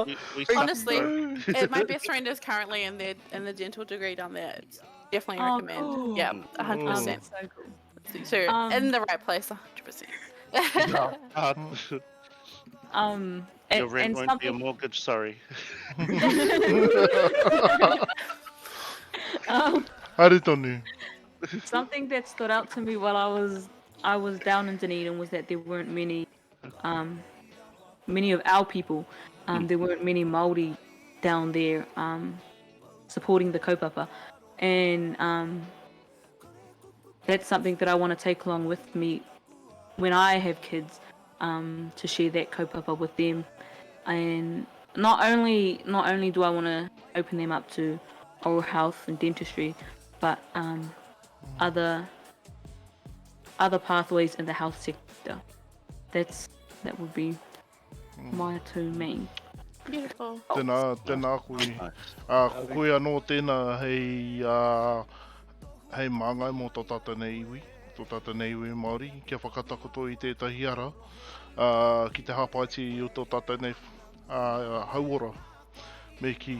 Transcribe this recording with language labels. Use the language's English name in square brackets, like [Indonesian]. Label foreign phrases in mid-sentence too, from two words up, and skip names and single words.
[English] Honestly, my best friend is currently in the dental degree down there. It's definitely recommend. Cool. Yeah, 100%. So cool. So in the right place, 100%. Your rent and won't be a mortgage, sorry. [Māori] Haere tonu. [English] Something that stood out to me while I was down in Dunedin was that there weren't many of our people. There weren't many Māori down there supporting the kaupapa, and that's something that I want to take along with me when I have kids, to share that kaupapa with them. And not only do I want to open them up to oral health and dentistry, but other pathways in the health sector. That would be my two main. Beautiful. [Māori] Tēnā koe. Ko koe anō tēnā hei māngai mō tō tata nei iwi. Tō tata nei iwi Māori. Kia whakatakoto I tētahi ara. Ki te hapaiti I o tō tata nei hauora. Me ki.